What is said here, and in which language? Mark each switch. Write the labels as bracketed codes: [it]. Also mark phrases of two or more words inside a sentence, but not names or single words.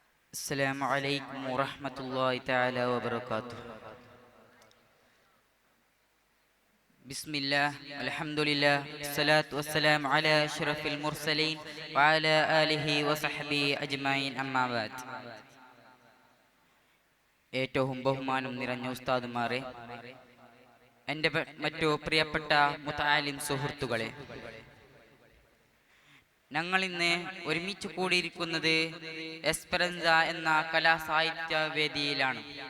[ar] السلام عليكم ورحمة الله تعالى وبركاته. بسم الله الحمد لله الصلاة والسلام على أشرف المرسلين وعلى آله وصحبه أجمعين أما بعد. [ml] ഏറ്റവും ബഹുമാനം നിറഞ്ഞ ഉസ്താദുമാരെ, എൻ്റെ മറ്റു പ്രിയപ്പെട്ട മുതആലിം സുഹൃത്തുക്കളെ, ഞങ്ങൾ ഇന്ന് ഒരുമിച്ച് കൂടിയിരിക്കുന്നത് എസ്പെറൻസ എന്ന കലാസാഹിത്യ വേദിയിലാണ്.